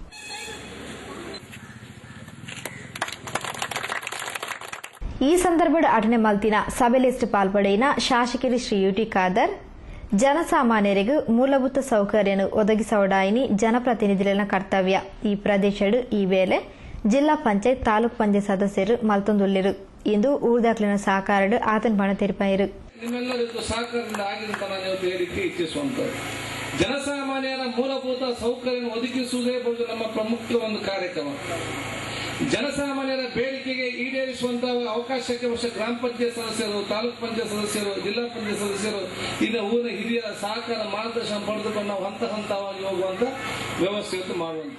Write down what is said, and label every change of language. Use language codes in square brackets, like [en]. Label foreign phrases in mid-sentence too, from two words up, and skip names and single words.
[tcy] ಈ ಸಂದರ್ಭದ ಅಟನೆ ಮಲ್ತಿನ ಸಭೆಲೆಸ್ಟ್ ಪಾಲ್ಪಡೆಯಿನ ಶಾಸಕರು ಶ್ರೀ ಯುಟಿ ಖಾದರ್ ಜನಸಾಮಾನ್ಯರಿಗೂ ಮೂಲಭೂತ ಸೌಕರ್ಯನು ಒದಗಿಸೋಡಾಯಿನಿ ಜನಪ್ರತಿನಿಧಿಗಳ ಕರ್ತವ್ಯ. ಈ ಪ್ರದೇಶಡು ಈ ವೇಳೆ ಜಿಲ್ಲಾ ಪಂಚಾಯತ್ ತಾಲೂಕ್ ಪಂಚಾಯತ್ ಸದಸ್ಯರು ಮಲ್ತೊಂದುಳ್ಳಿರು. ಇಂದು ಊರ್ದಾಕ್ಲಿನ ಸಹಕಾರಡು ಆತನ ಬಣ ತೆರಪಾಯಿರು. [kn] ನಿಮ್ಮೆಲ್ಲರಿಗೂ ಸಹಕಾರದಿಂದ ಆಗಿದೆ ಅಂತ ನಾನು ಹೇಳಿಕೆ ಇಚ್ಛಿಸುವಂತದ್ದು. ಜನಸಾಮಾನ್ಯರ ಮೂಲಭೂತ ಸೌಕರ್ಯ ಒದಗಿಸುವುದೇ ಬಹುಶಃ ನಮ್ಮ ಪ್ರಮುಖ ಒಂದು ಕಾರ್ಯಕ್ರಮ. ಜನಸಾಮಾನ್ಯರ ಬೇಡಿಕೆಗೆ ಈಡೇರಿಸುವಂತಹ ಅವಕಾಶಕ್ಕೆ ವರ್ಷ ಗ್ರಾಮ ಪಂಚಾಯತ್ ಸದಸ್ಯರು, ತಾಲೂಕ್ ಪಂಚಾಯತ್ ಸದಸ್ಯರು, ಜಿಲ್ಲಾ ಪಂಚಾಯತ್ ಸದಸ್ಯರು, ಇನ್ನು ಊರಿನ ಹಿರಿಯರ ಸಹಕಾರ ಮಾರ್ಗದರ್ಶನ ಪಡೆದುಕೊಂಡು ನಾವು ಹಂತ ಹಂತವಾಗಿ ಹೋಗುವಂತ ವ್ಯವಸ್ಥೆಯನ್ನು ಮಾಡುವಂತದ್ದು.